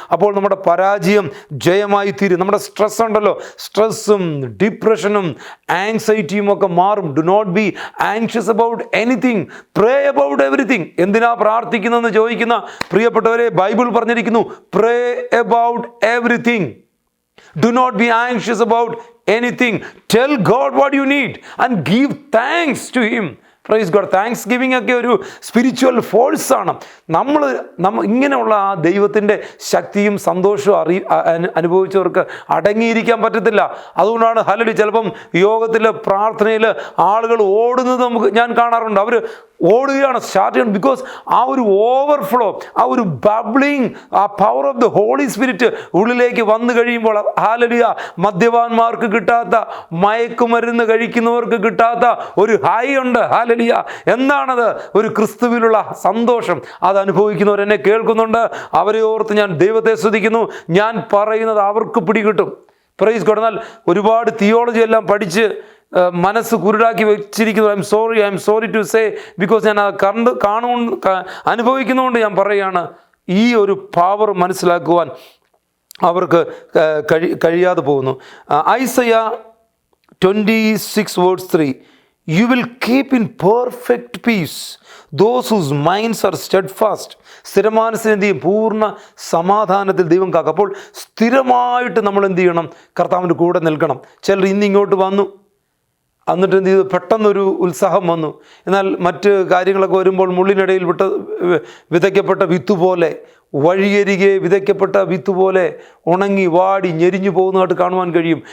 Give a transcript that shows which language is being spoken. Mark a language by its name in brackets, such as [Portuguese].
[Malayalam] അപ്പോൾ നമ്മുടെ പരാജയം ജയമായി തീരും. നമ്മുടെ സ്ട്രെസ് ഉണ്ടല്ലോ, സ്ട്രെസ്സും ഡിപ്രഷനും ആങ്സൈറ്റിയും ഒക്കെ മാറും. [English] Do not be anxious about anything, pray about everything. [Malayalam] എന്തിനാ പ്രാർത്ഥിക്കുന്നതെന്ന് ചോദിക്കുന്ന പ്രിയപ്പെട്ടവരെ, ബൈബിൾ പറഞ്ഞിരിക്കുന്നു, [English] Pray about everything. Do not be anxious about anything. Tell God what you need and give thanks to Him. Praise God. [Malayalam] Thanks giving ഒക്കെ ഒരു spiritual ഫോഴ്സാണ്. നമ്മൾ ഇങ്ങനെയുള്ള ആ ദൈവത്തിൻ്റെ ശക്തിയും സന്തോഷവും അനുഭവിച്ചവർക്ക് അടങ്ങിയിരിക്കാൻ പറ്റത്തില്ല. അതുകൊണ്ടാണ് ഹല്ലേലൂയ ചിലപ്പം യോഗത്തിൽ പ്രാർത്ഥനയിൽ ആളുകൾ ഓടുന്നത് ഞാൻ കാണാറുണ്ട്. അവർ ഓടുകയാണ്, സ്റ്റാർട്ട് ചെയ്യണം. ബിക്കോസ് ആ ഒരു ഓവർഫ്ലോ, ആ ഒരു ബബ്ലിങ്, ആ [English] power of the holy spirit [Malayalam] ഉള്ളിലേക്ക് വന്നു കഴിയുമ്പോൾ, ഹല്ലേലൂയ, മദ്യപാന്മാർക്ക് കിട്ടാത്ത, മയക്കുമരുന്ന് കഴിക്കുന്നവർക്ക് കിട്ടാത്ത ഒരു ഹൈ ഉണ്ട്. ഹല്ലേലൂയ. എന്താണത്? ഒരു ക്രിസ്തുവിലുള്ള സന്തോഷം. അത് അനുഭവിക്കുന്നവർ എന്നെ കേൾക്കുന്നുണ്ട്. അവരെ ഓർത്ത് ഞാൻ ദൈവത്തെ സ്തുതിക്കുന്നു. ഞാൻ പറയുന്നത് അവർക്ക് പിടികിട്ടും. [English] Praise God. [Malayalam] എന്നാൽ ഒരുപാട് തിയോളജി എല്ലാം പഠിച്ച് മനസ്സ് കുരുടാക്കി വെച്ചിരിക്കുന്നു. [English] I'm sorry to say, because [Malayalam] ഞാൻ അത് അനുഭവിക്കുന്നതുകൊണ്ട് ഞാൻ പറയുകയാണ്, ഈ ഒരു പവർ മനസ്സിലാക്കുവാൻ അവർക്ക് കഴിയാതെ പോകുന്നു. [English] Isaiah 26:3, you will keep in perfect peace those whose minds are steadfast. [Malayalam] സ്ഥിരമാനസിനെന്തെയും പൂർണ്ണ സമാധാനത്തിൽ ദൈവം കാക്കും. അപ്പോൾ സ്ഥിരമായിട്ട് നമ്മൾ എന്ത് ചെയ്യണം? കർത്താവിൻ്റെ കൂടെ നിൽക്കണം. ചിലർ ഇന്നിങ്ങോട്ട് വന്നു, എന്നിട്ട് എന്ത് ചെയ്തു? പെട്ടെന്നൊരു ഉത്സാഹം വന്നു. എന്നാൽ മറ്റ് കാര്യങ്ങളൊക്കെ വരുമ്പോൾ മുള്ളിനിടയിൽ വിതയ്ക്കപ്പെട്ട വിത്ത് പോലെ, വഴിയരികെ വിതയ്ക്കപ്പെട്ട വിത്ത് പോലെ ഉണങ്ങി വാടി ഞെരിഞ്ഞു പോകുന്നതായിട്ട് കാണുവാൻ കഴിയും.